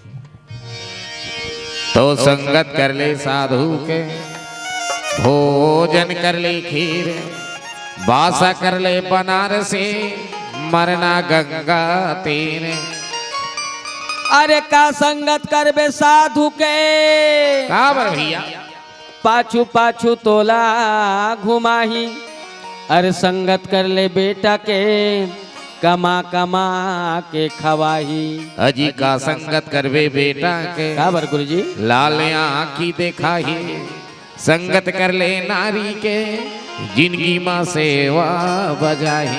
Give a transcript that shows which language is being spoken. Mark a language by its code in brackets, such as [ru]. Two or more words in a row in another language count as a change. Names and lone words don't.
[hne] तो संगत कर ले साधु के, भोजन कर ले खीर, बासा कर ले बनारसी, मरना गंगा तीर। अरे का संगत करबे साधु के, काबर भैया पाछू पाछू तोला घुमाही। अरे संगत कर ले बेटा के, कमा कमा के खवाही। अजी का संगत करवे बेटा के, काबर गुरु जी लाल आँखी देखाही। संगत कर ले नारी के, जिंदगी माँ सेवा बजाही।